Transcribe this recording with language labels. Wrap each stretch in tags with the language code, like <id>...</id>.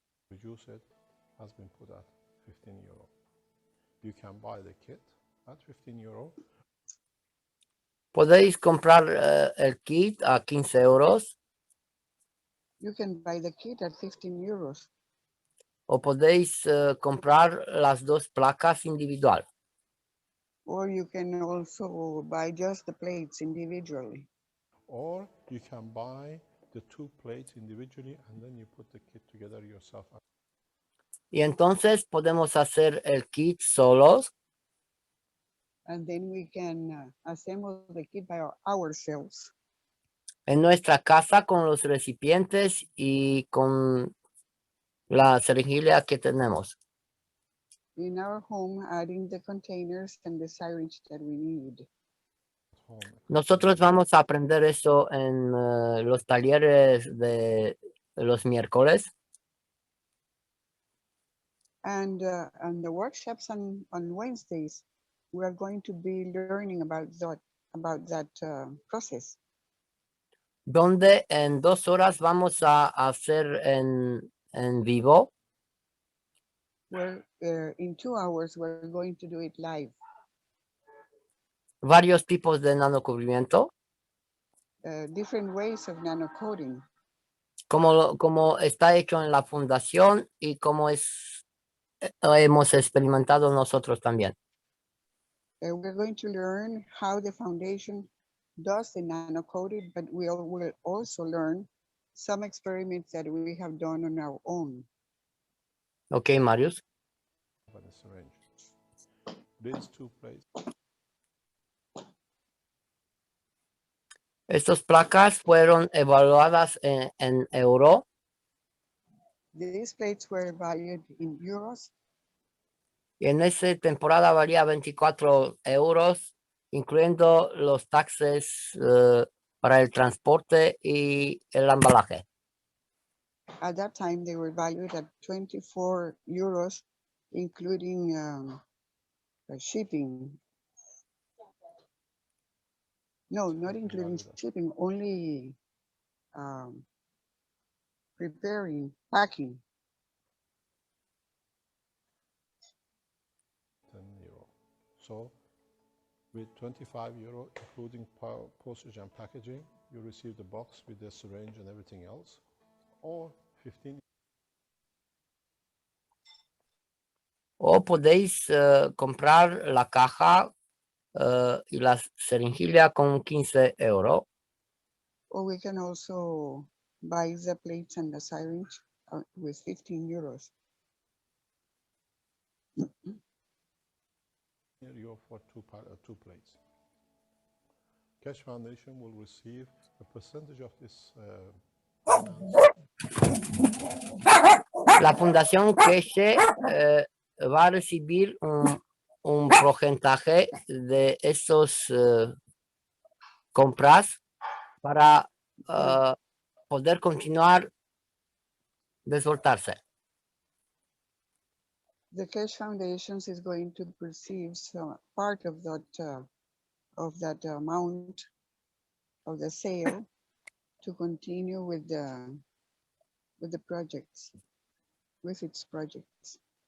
<en>Reduce it has been put at 15 euro. You can buy the kit at 15 euro.</en> <es>Podéis comprar el kit a 15 euros</es> <en>You can buy the kit at 15 euros,</en> <es>o podéis comprar las dos placas individual.</es> <en>or you can also buy just the plates individually. Or you can buy the 2 plates individually and then you put the kit together yourself.</en> <es>Y entonces podemos hacer el kit solos</es> <en>And then we can assemble the kit by ourselves</en> <es>en nuestra casa con los recipientes y con la cerejilia que tenemos.</es> <en>in our home, adding the containers and the syringe that we need. Home.</en> <es>Nosotros vamos a aprender eso en los talleres de los miércoles.</es> <en>And on the workshops on Wednesdays, we are going to be learning about that process.</en> <es>Donde en 2 horas vamos a hacer en vivo</es> <en>Where in 2 hours, we're going to do it live.</en> <es>varios tipos de nanocubrimiento,</es> <en>Different ways of nanocoding,</en> <es>como está hecho en la fundación y como hemos experimentado nosotros también.</es> <en>we're going to learn how the foundation does the nanocoding, but we will also learn some experiments that we have done on our own. Ok, Marius. By the syringe. These 2 plates.</en> <es>Estas placas fueron evaluadas en euro</es> <en>These plates were valued in euros,</en> <es>y en esa temporada valía 24 euros, incluyendo los taxes para el transporte y el embalaje.</es> <en>at that time they were valued at 24 euros, including shipping. No, not Shipping including valued at- shipping, only preparing, packing. 10 euro. So with 25 euro, including postage and packaging, you receive the box with the syringe and everything else, or 15.</en> <es>O podéis comprar la caja y la ceringilla con 15 euros.</es> <en>Or we can also buy the plates and the syringe with 15 euros. Euro for 2 plates. Cash Foundation will receive a percentage of this</en> <es>La Fundación Ch3 va a recibir un porcentaje de esos compras para poder continuar desvoltarse.</es> <en>The Cash Foundations is going to receive some part of that amount of the sale to continue with the projects, with its projects.</en>